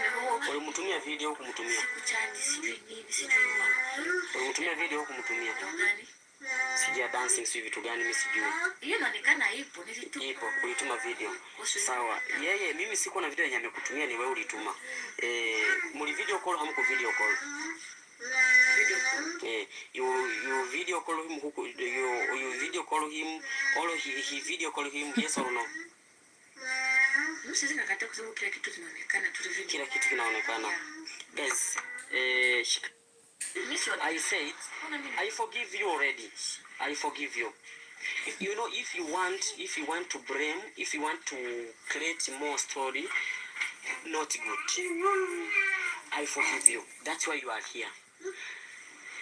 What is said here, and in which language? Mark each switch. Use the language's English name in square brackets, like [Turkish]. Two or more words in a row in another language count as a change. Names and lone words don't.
[Swahili] ulimtumia video kumtumia. Kuchat sijui nini, sijui wapi. Ulimtumia video kumtumia. Sijia dancing sio vitu gani mimi sijui. Hiyo inaonekana ipo, nilituma. Ipo, ulituma video. Sawa. Yeye mimi siko na video yenye amekutumia, ni wewe ulituma. Muli [English] video call [Swahili] hamko [English] video call. Video call. You video call him huko, you video call him, or he video call him, yes or no? [Swahili] Msisi nakata kusema kila kitu kinaonekana tu video. Kila kitu kinaonekana. [English] Guys, I said, I forgive you already. I forgive you. If you know, if you want to blame, if you want to create more story, not good. I forgive you. That's why you are here.